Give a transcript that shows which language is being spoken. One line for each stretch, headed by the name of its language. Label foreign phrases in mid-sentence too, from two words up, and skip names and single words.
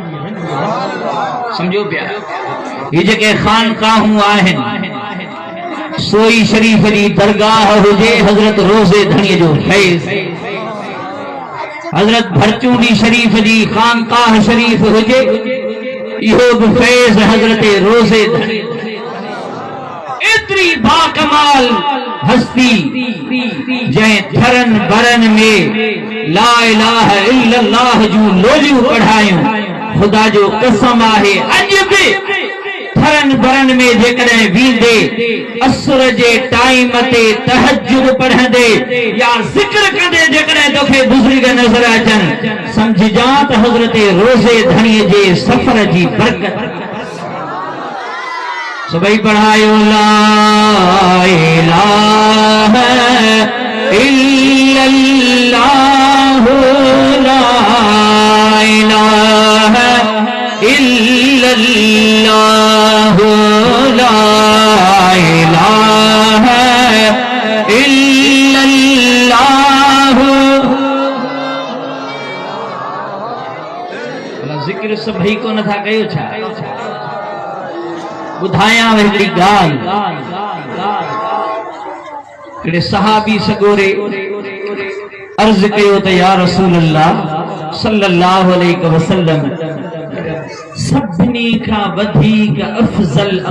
Sindhi: समझो पिया ये जेके खानकाहूं आहिनि सोई शरीफ जी दरगाह हुजे हजरत रोज़े धणी जो फैज़ हजरत भरचूनी शरीफ जी खानकाह शरीफ हुजे इहो बि फैज़ हजरत रोज़े धणी एतरी बाकमाल हस्ती जंहिं थरन बरन में
Arabic: لا إله إلا الله
Sindhi: जूं लोलियूं पढ़ायूं ख़ुदा जो कसम आहे अॼु बि थरन बरन में जेकॾहिं वींदे असुर जे टाइम ते तहज्जुद पढ़ंदे या ज़िक्र कंदे जेकॾहिं तोखे बुज़ुर्ग नज़र अचनि समझजां त हज़रत रोज़े धणीअ जे सफ़र जी बरकत सभई पढ़ायो
Arabic: لا إله إلا الله لا إله إلا الله لا إله إلا الله
Sindhi: ज़िक्र सभई को नथा कयो छा ॿुधायां हिकिड़ी ॻाल्हि सहाबी सगोरे अर्ज़ कयो त
Arabic: يا رسول الله صلى الله عليه وسلم
Sindhi: सभिनी खां वधीक अफ़ज़ल